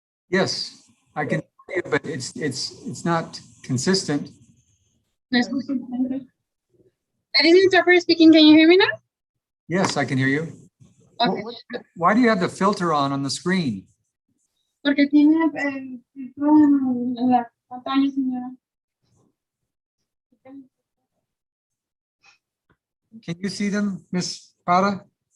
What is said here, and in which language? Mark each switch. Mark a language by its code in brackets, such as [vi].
[en] Yes, I can hear you, but it's not consistent. This is interpreter speaking. Can you hear me now? Yes, I can hear you. Okay. Why do you have the filter on the screen? [es] Porque tiene filtro en la pantalla, señora. [en] Can you see them, Miss Prada?